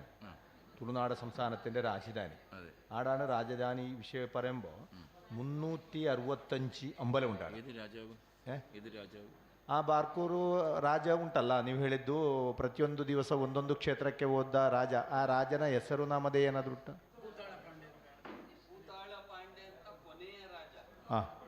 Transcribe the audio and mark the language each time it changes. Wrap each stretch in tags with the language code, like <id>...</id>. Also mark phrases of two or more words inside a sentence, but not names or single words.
<ml>തുളുനാട് സംസ്ഥാനത്തിൻ്റെ രാജധാനി. ആടാണ് രാജധാനി വിഷയം പറയുമ്പോൾ 365 അമ്പലം ഉണ്ടാണ്.</ml> <kn>ಆ ಬಾರ್ಕೂರು ರಾಜ ಉಂಟಲ್ಲ, ನೀವು ಹೇಳಿದ್ದು ಪ್ರತಿಯೊಂದು ದಿವಸ ಒಂದೊಂದು ಕ್ಷೇತ್ರಕ್ಕೆ ಹೋದ ರಾಜ, ಆ ರಾಜನ ಹೆಸರು ನಾಮದೇ ಏನಾದ್ರು ಉಂಟ? ಹಾಂ,</kn>